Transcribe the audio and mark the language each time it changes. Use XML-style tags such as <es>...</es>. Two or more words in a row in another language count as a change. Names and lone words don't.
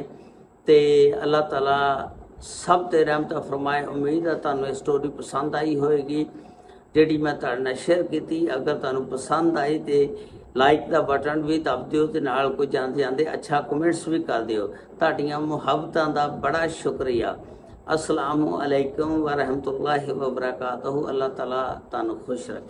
<pa>ਤੇ ਅੱਲਾਹ ਤਾਲਾ ਸਭ ਤੇ ਰਹਿਮਤ ਫਰਮਾਏ। ਉਮੀਦ ਹੈ ਤੁਹਾਨੂੰ ਇਹ ਸਟੋਰੀ ਪਸੰਦ ਆਈ ਹੋਏਗੀ ਜਿਹੜੀ ਮੈਂ ਤੁਹਾਡੇ ਨਾਲ ਸ਼ੇਅਰ ਕੀਤੀ। ਅਗਰ ਤੁਹਾਨੂੰ ਪਸੰਦ ਆਈ ਤੇ ਲਾਈਕ ਦਾ ਬਟਨ ਵੀ ਦਬ ਦਿਓ ਤੇ ਨਾਲ ਕੋਈ ਜਾਂਦੇ ਜਾਂਦੇ ਅੱਛਾ ਕਮੈਂਟਸ ਵੀ ਕਰ ਦਿਓ। ਤੁਹਾਡੀਆਂ ਮੁਹੱਬਤਾਂ ਦਾ ਬੜਾ ਸ਼ੁਕਰੀਆ।</pa> <ar>السلام عليكم ورحمة الله وبركاته.</ar> <pa>अल्लाह ताला ਤੁਹਾਨੂੰ ਖੁਸ਼ ਰੱਖੇ।</pa>